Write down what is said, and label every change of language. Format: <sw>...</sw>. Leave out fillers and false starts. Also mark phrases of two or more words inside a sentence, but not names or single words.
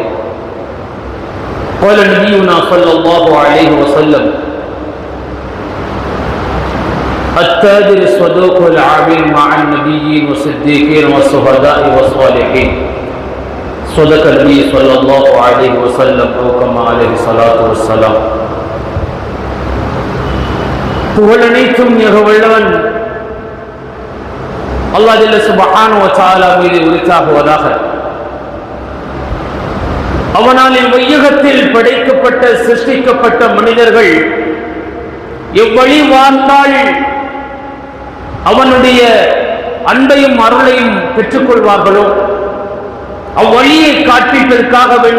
<ar>قال نبينا صلى الله عليه وسلم التاجر الصدوق العامل مع النبيين والصديقين والشهداء والصالحين. صدق النبي صلى الله عليه وسلم أو كما عليه الصلاة والسلام.</ar> <ta>புகழனைத்தும் மிகவல்லவன் அல்லாஹ்</ta> <ar>جل سبحانه وتعالى</ar> <ta>மீது உரித்தாகுவதாக. அவனால் இவ்வையகத்தில் படைக்கப்பட்ட சிருஷ்டிக்கப்பட்ட மனிதர்கள் எவ்வழி வாழ்ந்தால் அவனுடைய அன்பையும் அருளையும் பெற்றுக்கொள்வார்களோ அவ்வழியை காட்பிப்பதற்காக வேண்டி</ta>